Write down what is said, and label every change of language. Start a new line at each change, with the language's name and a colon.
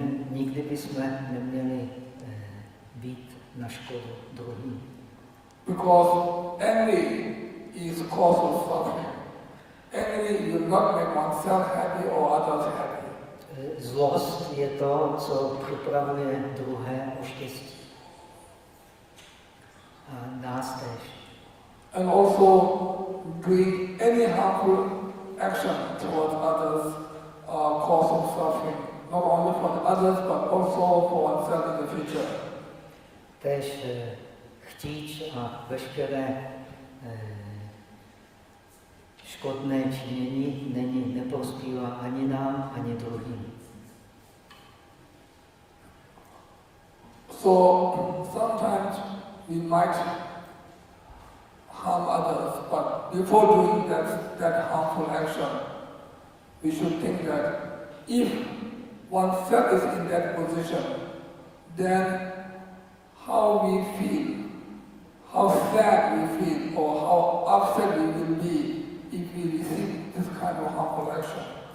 Czech: Nikdy bychom neměli být na škodu druhým.
English: Because angry is cause of suffering. Angry will not make oneself happy or others happy.
Czech: Zlost je to, co připravuje druhé o štěstí. A nás též.
English: And also doing any harmful action towards others cause of suffering, not only for the others but also for oneself in the future.
Czech: Též chtíč a veškeré škodné činění neprospívá ani nám, ani druhým.
English: So sometimes we might harm others, but before doing that harmful action, we should think that if oneself is in that position, then how we feel, how sad we feel, or how upset we will be if we receive this kind of harmful action.